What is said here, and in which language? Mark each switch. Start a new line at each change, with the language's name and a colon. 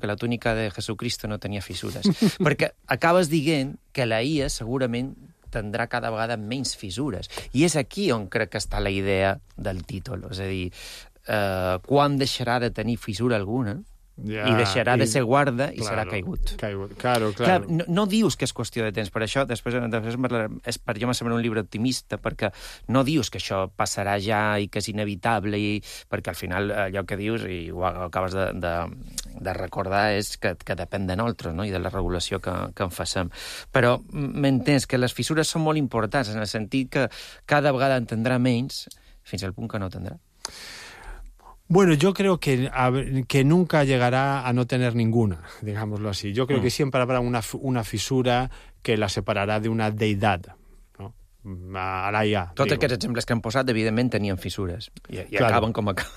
Catalan: Que la túnica de Jesucristo no tenia fissures. Perquè acabes dient que la IA segurament tindrà cada vegada menys fissures. I és aquí on crec que està la idea del títol. És a dir, quan deixarà de tenir fissura alguna, Ja, i deixarà de ser guarda i serà caigut.
Spanish: Claro.
Catalan: No dius que és qüestió de temps, per això després per jo em sembla un llibre optimista, perquè no dius que això passarà ja i que és inevitable, i perquè al final allò que dius, i ho acabes de recordar, és que depèn de nosaltres, no?, i de la regulació que en facem. Però m'entens que les fissures són molt importants, en el sentit que cada vegada entendrà menys, fins al punt que no
Spanish: tendrá. Bueno, yo creo que nunca llegará a no tener ninguna, digámoslo así. Yo creo que siempre habrá una fissura que la separará de una deidad, ¿no?
Catalan: Ara ja. Tots aquests exemples que han posat, evidentment, tenien fissures. I
Spanish: claro,
Catalan: acaben com acaben.